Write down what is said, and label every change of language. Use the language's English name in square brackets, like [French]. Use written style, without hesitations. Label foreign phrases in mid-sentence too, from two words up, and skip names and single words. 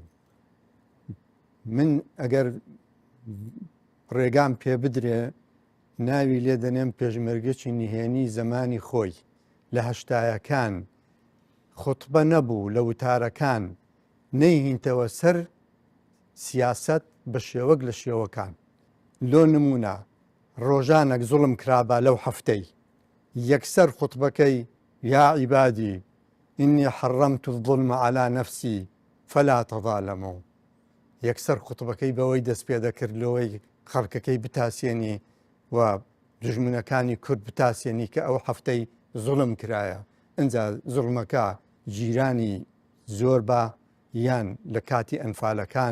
[Central Kurdish] من ئەگەر ڕێگام پێ بدرێ ناوی لێ دەنێم پێشمەرگەچی نهێنی زەمانی خۆی لە هەشتایەکان خوتبە نەبوو لە وتارەکان نەیهینتەوە سەر سیاست بە شێوەک لە شێوەکان. لۆ نمونە ڕۆژانێک زوڵم کرابا لەو هەفتەی یەکسەر خوتبەکەی [Arabic] یا عیبادی ئینی حەڕەمت الظلم على نفسی فلا تظالموا. [Central Kurdish] یەکسەر خوتبەکەی بەوەی دەست پێ دەکرد لەوەی خەڵکەکەی بتاسیێنی و دژمنەکانی کورد بتاسیێنی کە ئەو هەفتەی زوڵم کرایە. ئەنجا زوڵمەکە جیرانی زۆر بە یان لە کاتی ئەنفالەکان.